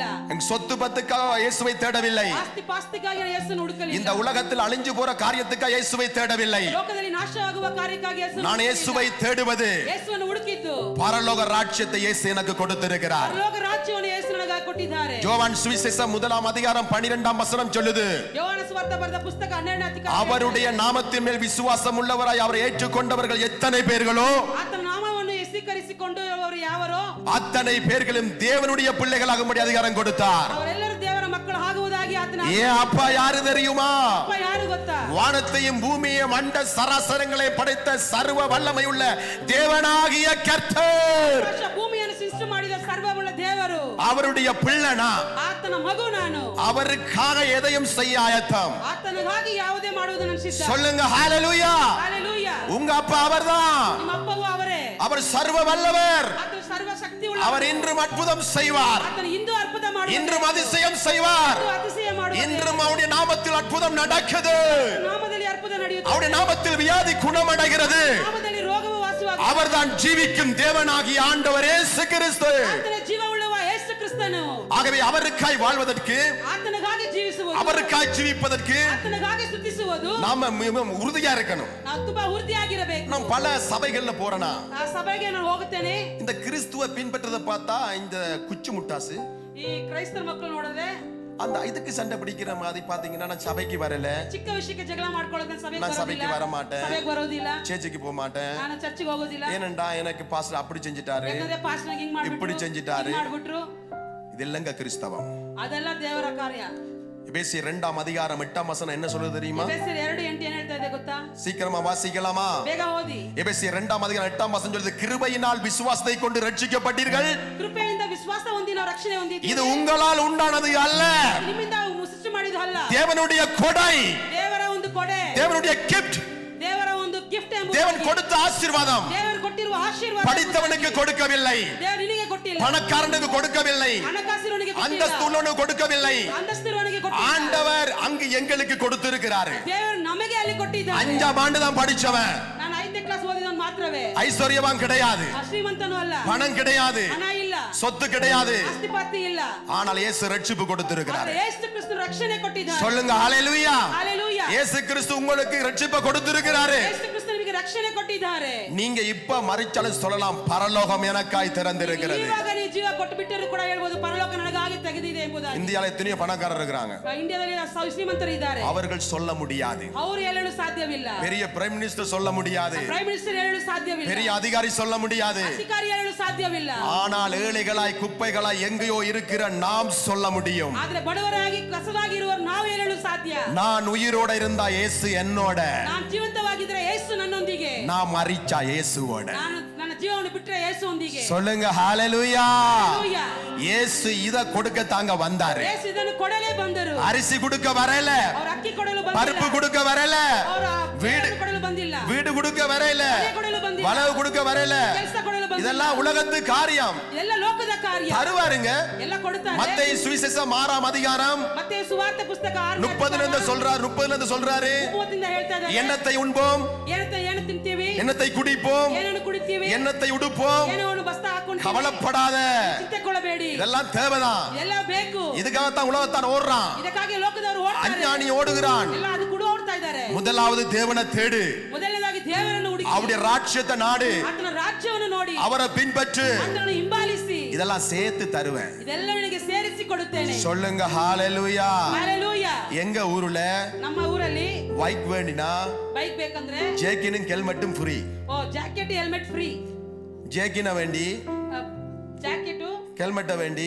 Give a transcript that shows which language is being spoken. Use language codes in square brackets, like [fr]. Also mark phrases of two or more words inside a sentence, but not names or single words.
[ta] சொத்து பத்துக்காக இயேசுவை தேடவில்லை. [kn] ಆಸ್ತಿ ಪಾಸ್ತಿಗಾಗಿ ಯೇಸುವನ್ನು ಹುಡುಕಲಿಲ್ಲ. [ta] இந்த உலகத்தில் அழிஞ்சு போற காரியத்துக்காக இயேசுவை தேடவில்லை. [kn] ಲೋಕದಲ್ಲಿ ನಾಶವಾಗುವ ಕಾರ್ಯಕ್ಕಾಗಿ ಯೇಸುವನ್ನು [ta] நான் இயேசுவை தேடுவது [kn] ಯೇಸುವನ್ನು ಹುಡುಕಿದ್ದು [ta] பரலோக ராஜ்யத்தை இயேசு எனக்கு கொடுத்திருக்கிறார். [kn] ಪರಲೋಕ ರಾಜ್ಯವನ್ನು ಯೇಸು ನನಗೆ ಕೊಟ್ಟಿದ್ದಾರೆ. [ta] யோவான் சுவிசேஷம் 1ஆம் அதிகாரம் 12ஆம் வசனம் சொல்லுது, [kn] யோவான் சுவார்த்த ಬರೆದ ಪುಸ್ತಕ 12ನೇ ಅಧ್ಯಾಯ, [ta] அவருடைய நாமத்தின் மேல் விசுவாசம் உள்ளவராய் அவரை ஏற்றுக்கொண்டவர்கள் எத்தனை பேர்களோ [kn] ಆತನ ನಾಮವನ್ನು ಸ್ವೀಕರಿಸಿಕೊಂಡವರು ಯಾವರೋ [ta] அத்தனை பேர்களும் தேவனுடைய பிள்ளைகளாகும்படி அதிகாரம் கொடுத்தார். [kn] ಅವರೆಲ್ಲರೂ ದೇವರ ಮಕ್ಕಳು ಆಗುವುದಾಗಿ ಆತನ [ta] ஏன் அப்பா யாரு தெரியுமா? [kn] ಅಪ್ಪ ಯಾರು ಗೊತ್ತಾ? [ta] வானத்தையும் பூமியையும் அண்ட சராசரங்களை படைத்த சர்வ வல்லமை உள்ள தேவனாகிய கர்த்தர், [kn] ಭೂಮಿಯನ್ನು ಸೃಷ್ಟಿ ಮಾಡಿದ ಸರ್ವವುಳ್ಳ ದೇವರು, [ta] அவருடைய பிள்ளைனா, [kn] ಆತನ ಮಗು ನಾನು. [ta] அவருக்காக எதையும் செய்ய ஆயத்தம். [kn] ಆತನಿಗಾಗಿ ಯಾವುದೇ ಮಾಡುವುದು ನನ್ನ ಸಿದ್ಧ. [ta] சொல்லுங்க ஹalleluya. ஹalleluya. உங்க அப்பா அவர்தான். [kn] ನಿಮ್ಮ ಅಪ್ಪವೂ ಅವರೇ. [ta] அவர் சர்வ வல்லவர். [kn] ಆತನು ಸರ್ವ ಶಕ್ತಿ ಉಳ್ಳ. [ta] அவர் இன்றும் அற்புதம் செய்வார். [kn] ಆತನು ಇಂದು ಅದ್ಭುತ ಮಾಡುತ್ತಾನೆ. [ta] இன்றும் அதிசயம் செய்வார். [kn] அதிசಯ ಮಾಡುತ್ತಾನೆ. [ta] இன்றும் அவருடைய நாமத்தில் அற்புதம் நடக்குது. [kn] ನಾಮದಲ್ಲಿ ಅದ್ಭುತ ನಡೆಯುತ್ತದೆ. [ta] அவருடைய நாமத்தில் வியாதி குணமடைகிறது. [kn] ನಾಮದಲ್ಲಿ ರೋಗವು ವಾಸವಾಗುತ್ತದೆ. [ta] அவர்தான் ஜீவிக்கும் தேவனாகிய ஆண்டவர் இயேசு கிறிஸ்து. [kn] ಆತನ ಜೀವವುಳ್ಳವ ಯೇಸು ಕ್ರಿಸ್ತನು. [ta] ஆகவே அவருக்காய் வாழ்வதற்கு, [kn] ಆತನಿಗಾಗಿ ಜೀವಿಸುವುದು, [ta] அவருக்காய் ஜீவிப்பதற்கு [kn] ಆತನಿಗಾಗಿ ಸ್ತುತಿಸುವುದು [ta] நாம மிகவும் உறுதியா இருக்கணும். [kn] ನಾವು ತುಂಬಾ ಉறுதிಯಾಗಿರಬೇಕು. [ta] நாம் பல சபைகள்ல போறனா, [kn] ಆ ಸಭೆಗೆ ನಾನು ಹೋಗುತ್ತೇನೆ. [ta] இந்த கிறிஸ்துவ பின்பற்றதை பார்த்தா இந்த குச்சி முட்டாசு [kn] ಈ ಕ್ರೈಸ್ತರ ಮಕ್ಕಳು ನೋಡಿದ್ರೆ [ta] அந்த இதுக்கு சண்டை பிடிக்கிற மாதிரி பாத்தீங்கன்னா, நான் சபைக்கு வரல, [kn] ಚಿಕ್ಕ ವಿಷಯಕ್ಕೆ ಜಗಳ ಮಾಡ್ಕೊಳ್ಳೋದು, [ta] நான் சபைக்கு வர மாட்டேன், [kn] ಸಭೆಗೆ ಬರೋದಿಲ್ಲ, [ta] சேர்ச்சுக்கு போக மாட்டேன், [kn] ನಾನು ಚರ್ಚಿಗೆ ಹೋಗೋದಿಲ್ಲ. [ta] ஏனண்டா எனக்கு பாஸ்டர் அப்படி செஞ்சிட்டாரு, [kn] ಯಾಕಂದ್ರೆ ಪಾಸ್ಟರ್ ಹಿಂಗ್ [ta] இப்படி செஞ்சிட்டாரு. [kn] ಮಾಡ್ಬಿಟ್ರು. [ta] இதெல்லாங்க கிறிஸ்தவம். [kn] ಅದೆಲ್ಲ ದೇವರ ಕಾರ್ಯ. [ta] எபேசியர் 2ஆம் அதிகாரம் 8ஆம் வசனம் என்ன சொல்லுது தெரியுமா? [kn] ಎಫೆಸರ್ 2:8 ಏನ್ ಹೇಳ್ತಾ ಇದೆ ಗೊತ್ತಾ? [ta] சீக்கிரமா வாசிக்கலாமா? [kn] ಬೇಗ ಓದಿ. [ta] எபேசியர் 2ஆம் அதிகாரம் 8ஆம் வசனம் சொல்லுது, கிருபையினால் விசுவாசத்தை கொண்டு ரட்சிக்கப்பட்டீர்கள். [kn] ಕೃಪೆಯಿಂದ ವಿಶ್ವಾಸ ಹೊಂದಿ ನಾವು ರಕ್ಷಣೆ ಹೊಂದಿದ್ದೀವಿ. [ta] இது உங்களால் உண்டானது அல்ல, [kn] ನಿಮ್ಮಿಂದ ಸೃಷ್ಟಿ ಮಾಡಿದ ಎಂಬುದು ಅಲ್ಲ. [ta] தேவனுடைய கொடை, [kn] ದೇವರ ಒಂದು ಕೊಡೆ, [ta] தேவனுடைய கிஃப்ட், [kn] ದೇವರ ಒಂದು ಗಿಫ್ಟ್ [ta] தேவன் [kn] ಎಂಬುದು [ta] கொடுத்த ஆசீர்வாதம் [kn] ದೇವರು ಕೊಟ್ಟಿರುವ ಆಶೀರ್ವಾದ. [ta] படித்தவனுக்கு கொடுக்கவில்லை, [kn] ದೇವರು ನಿನಗೆ ಕೊಟ್ಟಿಲ್ಲ, [ta] பணக்காரனுக்கு கொடுக்கவில்லை, [kn] ಹಣಕಾಸಿನವನಿಗೆ [ta] அந்தஸ்து [kn] ಕೊಟ್ಟಿಲ್ಲ, [ta] உள்ளவனுக்கு கொடுக்கவில்லை. [kn] ಅಂತಸ್ತಿರುವವನಿಗೆ ಕೊಟ್ಟಿಲ್ಲ. [ta] ஆண்டவர் அங்கு எங்களுக்கு கொடுத்திருக்கிறாரு. [kn] ದೇವರು ನಮಗೆ ಅಲ್ಲಿ ಕೊಟ್ಟಿದ್ದಾನೆ. [ta] 5ஆம் ஆண்டு தான் படிச்சவன், [kn] ನಾನು 5ನೇ ಕ್ಲಾಸ್ ಓದಿದವನು ಮಾತ್ರವೇ, [ta] ஐஸ்வர்யவான் கிடையாது, [kn] ಶ್ರೀಮಂತನೂ ಅಲ್ಲ, [ta] பணம் கிடையாது, [kn] ಹಣ ಇಲ್ಲ, [ta] சொத்து கிடையாது. [kn] ಆಸ್ತಿ ಪಾಸ್ತಿ ಇಲ್ಲ. [ta] ஆனால் இயேசு ரட்சிப்பு கொடுத்திருக்கிறார். [kn] ಆದರೆ ಯೇಸು ಕ್ರಿಸ್ತ ರಕ್ಷಣೆ ಕೊಟ್ಟಿದ್ದಾನೆ. [ta] சொல்லுங்க ஹalleluya. ஹalleluya. இயேசு கிறிஸ்து உங்களுக்கு ரட்சிப்பை கொடுத்திருக்கிறாரு. [kn] ಯೇಸು ಕ್ರಿಸ್ತ ನಿಮಗೆ ರಕ್ಷಣೆ ಕೊಟ್ಟಿದ್ದಾರೆ. [ta] நீங்க இப்ப மறிச்சாலும் சொல்லலாம், பரலோகம் எனக்காய் திறந்திருக்கிறது. [kn] ಇವಾಗ ನೀವು ಜೀವ ಕೊಟ್ಟು ಬಿಟ್ಟರು ಕೂಡ ಹೇಳ್ಬೋದು, ಪರಲೋಕ ನನಗಾಗಿ ತೆಗೆದಿದೆ ಎಂಬುದಾಗಿ. [ta] இந்தியால எத்தனையோ பணக்காரர் இருக்கிறாங்க, [kn] ಇಂಡಿಯಾದಲ್ಲಿ ಶ್ರೀಮಂತರು ಇದ್ದಾರೆ, [ta] அவர்கள் சொல்ல முடியாது. [kn] ಅವರು ಹೇಳಲು ಸಾಧ್ಯವಿಲ್ಲ. [ta] பெரிய [en] prime minister [ta] சொல்ல முடியாது, [en] prime minister [kn] ಹೇಳಲು ಸಾಧ್ಯವಿಲ್ಲ, [ta] பெரிய அதிகாரி சொல்ல முடியாது. [kn] ಅಧಿಕಾರಿ ಹೇಳಲು ಸಾಧ್ಯವಿಲ್ಲ. [ta] ஆனால் ஏழைகளாய் குப்பைகளாய் எங்கேயோ இருக்கிற நாம் சொல்ல முடியும். [kn] ಆದ್ರೆ ಬಡವರಾಗಿ ಕಸವಾಗಿರುವರು ನಾವು ಹೇಳಲು ಸಾಧ್ಯ. [ta] நான் உயிரோட இருந்தா இயேசு என்னோட, [kn] ನಾನು ಜೀವಂತವಾಗಿದ್ರೆ ಯೇಸು ನನ್ನೊಂದಿಗೆ, [ta] நான் மரிச்சா இயேசுவோட. [kn] ನಾನು ನನ್ನ ಜೀವವನ್ನು ಬಿಟ್ಟರೆ ಯೇಸು ಒಂದಿಗೆ. [ta] சொல்லுங்க ஹalleluya. [kn] ಹalleluya. [ta] இயேசு இத கொடுக்க தாங்க வந்தாரு. [kn] ಯೇಸು ಇದನ್ನು ಕೊಡಲೇ ಬಂದರು. [ta] அரிசி கொடுக்க வரல, [kn] ಅವರು ಅಕ್ಕಿ ಕೊಡಲು [ta] பருப்பு [kn] ಬಂದಿಲ್ಲ, [ta] கொடுக்க வரல, [kn] ಅವರು [ta] வீடு [kn] வீಡು ಕೊಡಲು ಬಂದಿಲ್ಲ, [ta] வீடு கொடுக்க வரல, [kn] ಮನೆ ಕೊಡಲು ಬಂದಿಲ್ಲ, [ta] வளவு கொடுக்க வரல. [kn] ಕೆಲಸ ಕೊಡಲು ಬಂದಿಲ್ಲ. [ta] இதெல்லாம் உலகத்து காரியம். [kn] ಎಲ್ಲ ಲೋಕದ ಕಾರ್ಯ. [ta] தருவாருங்க. [kn] ಎಲ್ಲ ಕೊಡುತ್ತಾರೆ. [ta] மத்தேயு சுவிசேஷம் 6ஆம் அதிகாரம் [kn] ಮತ್ತೆ ಸುವಾರ್ತೆ ಪುಸ್ತಕ [ta] 30 சொல்றாரு, 30 சொல்றாரு, [kn] 30 ಹೇಳ್ತಾ ಇದ್ದಾರೆ, [ta] எண்ணத்தை உண்போம், [kn] ಏನು ತಿಂತೀವಿ, [ta] எண்ணத்தை குடிப்போம், [kn] ಏನನ್ನು ಕುಡಿತೀವಿ, [ta] எண்ணத்தை உடுப்போம், [kn] ಏನನ್ನು ಬಸ್ತ ಹಾಕೊಂಡು [ta] கவலைப்படாத. [kn] ಚಿಂತೆಕೊಳ್ಳಬೇಡಿ, [ta] இதெல்லாம் தேவைதான். [kn] ಎಲ್ಲ ಬೇಕು. [ta] இதுக்காகத்தான் உலகத்தான் ஓடுறான், [kn] ಇದಕ್ಕಾಗಿ ಲೋಕದವರು ಓಡ್ತಾರೆ, [ta] அஞ்ஞானி ஓடுகிறான். [kn] ಎಲ್ಲ ಅದು ಕೂಡ ಓಡ್ತಾ ಇದ್ದಾರೆ. [ta] முதலாவது தேவனை தேடு, [kn] ಮೊದಲನೇದಾಗಿ ದೇವರನ್ನು ಹುಡುಕಿ, [ta] அவருடைய ராஜ்யத்தை நாடு, [kn] ಆತನ ರಾಜ್ಯವನ್ನು ನೋಡಿ, [ta] அவரை பின்பற்று. [kn] ಆತನನ್ನು ಹಿಂಬಾಲಿಸಿ, [ta] இதெல்லாம் சேர்த்து தருவேன். [kn] ಇದೆಲ್ಲ ನಿನಗೆ ಸೇರಿಸಿ ಕೊಡುತ್ತೇನೆ. [ta] சொல்லுங்க ஹalleluya. [kn] ಹalleluya. [ta] எங்க ஊர்ல [kn] ನಮ್ಮ ಊರಲ್ಲಿ [ta] பைக் வேண்டினா [kn] ಬೈಕ್ ಬೇಕಂದ್ರೆ [ta] ஜேக்கினும் ஹெல்மெட்டும் ஃப்ரீ. [en] jacket helmet free. [ta] ஜேக்கின வேண்டி [kn] ಜಾಕೆಟ್ [ta] ஹெல்மெட்ட வேண்டி